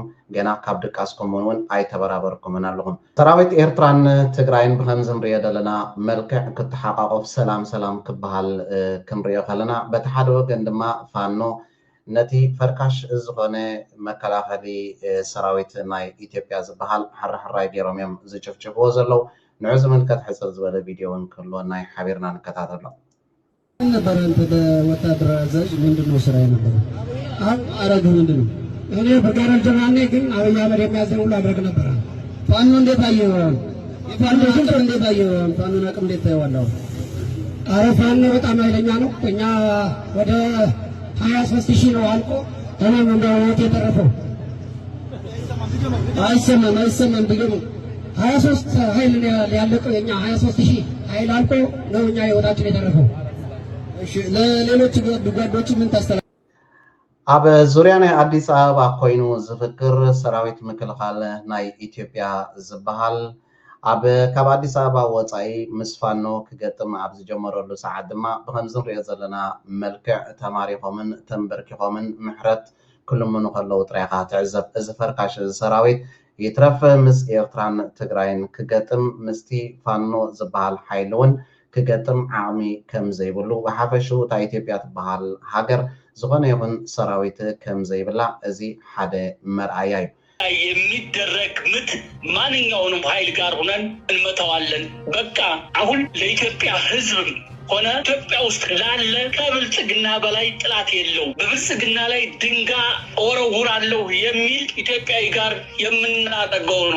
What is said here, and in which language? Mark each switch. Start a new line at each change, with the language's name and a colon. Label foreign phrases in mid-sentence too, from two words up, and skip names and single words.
Tigrinya: ገና ካብ ድቃስኩም እውን ኣይተበራበርኩምን ኣለኹም ሰራዊት ኤርትራን ትግራይን ብከምዚ ንሪኦ ዘለና መልክዕ ክትሓቃቆፍ ሰላም ክበሃል ክንሪኦ ከለና በቲ ሓደ ወገን ድማ ፋኖ ነቲ ፈርካሽ ዝኾነ መከላኸሊ ሰራዊት ናይ ኢትዮጵያ ዝበሃል ሓራሕራይ ገይሮም እዮም ዝጭፍጭፍዎ ዘለው ንዑ ዝምልከት ሕፅር ዝበለ ቪድዮ እውን ክህልወና ሓቢርና ንከታተሎ
Amharic: ነበር አንተ በወታደር አዛዥ ምንድነው ስራ ነበር? አረግ ምንድነው? እኔ በጋራል ጀማኔ ግን አብይ አህመድ የሚያዘው ሁሉ አድርግ ነበር። ፋኖ እንዴት አየው? የፋኖ ቁጥር እንዴት አየው? ፋኖን አቅም እንዴት ታየዋለህ? አረ ፋኖ በጣም ኃይለኛ ነው። እኛ ወደ 23000 ነው አልቆ እኔም እንደው ወጥ የተረፈው አይሰማም ብገም 23 ኃይል ነው ያለቀው። የኛ 23000 ኃይል አልቆ ነው እኛ የወጣችን የተረፈው። እሺ ለሌሎች ጓዶች ምን ታስተላ
Tigrinya: ኣብ ዙርያ ናይ ኣዲስ ኣበባ ኮይኑ ዝፍክር ሰራዊት ምክልኻል ናይ ኢትዮጵያ ዝበሃል ካብ ኣዲስ ኣበባ ወፃኢ ምስ ፋኖ ክገጥም ኣብ ዝጀመረሉ ሰዓት ድማ ብከምዚ ንሪኦ ዘለና መልክዕ ተማሪኾምን ተንበርኪኾምን ምሕረት ክልምኑ ከለዉ ጥራይኻ ትዕዘብ። እዚ ፈርካሽ ሰራዊት ይትረፍ ምስ ኤርትራን ትግራይን ክገጥም ምስቲ ፋኖ ዝበሃል ሓይሊ እውን ክገጥም ዓቕሚ ከም ዘይብሉ ብሓፈሽኡ እታ ኢትዮጵያ ትበሃል ሃገር ዝኾነ ይኹን ሰራዊት ከም ዘይብላ እዚ ሓደ መርኣያ እዩ።
Amharic: የሚደረግ ምት ማንኛውንም ኃይል ጋር ሆነን እንመታዋለን። በቃ አሁን ለኢትዮጵያ ሕዝብ ሆነ ኢትዮጵያ ውስጥ ላለ ከብልጽግና በላይ ጥላት የለው። በብልጽግና ላይ ድንጋይ ወረውራለሁ የሚል ኢትዮጵያዊ ጋር የምናደርገው ነው።